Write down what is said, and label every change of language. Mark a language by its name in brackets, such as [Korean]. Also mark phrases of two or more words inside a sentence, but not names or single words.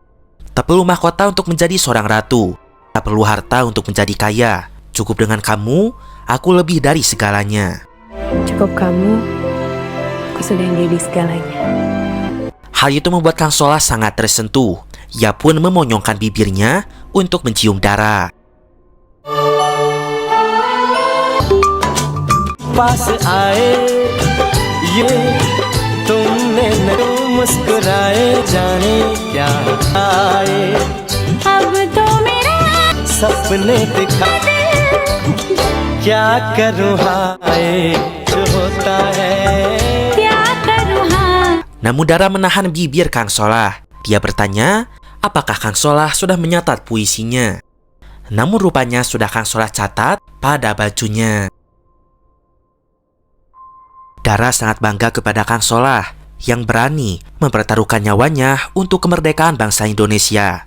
[Indonesian] Tak perlu mahkota untuk menjadi seorang ratu. Tak perlu harta untuk menjadi kaya. Cukup dengan kamu, aku lebih dari segalanya. Cukup kamu, aku sudah jadi segalanya. Hal itu membuat Kang Solah sangat tersentuh. Ia pun memonyongkan bibirnya untuk mencium Dara. [Hindi] पास आए ये तुमने न मुस्कुराए जाने क्या आए अब तो मेरे सपने दिखा क्या करूँ हाय जो होता है क्या करूँ हाँ. [Indonesian] Namun Dara menahan bibir Kang Solah. Dia bertanya, apakah Kang Solah sudah menyatat puisinya? Namun rupanya sudah Kang Solah catat pada bajunya. Dara sangat bangga kepada Kang Solah yang berani mempertaruhkan nyawanya untuk kemerdekaan bangsa Indonesia.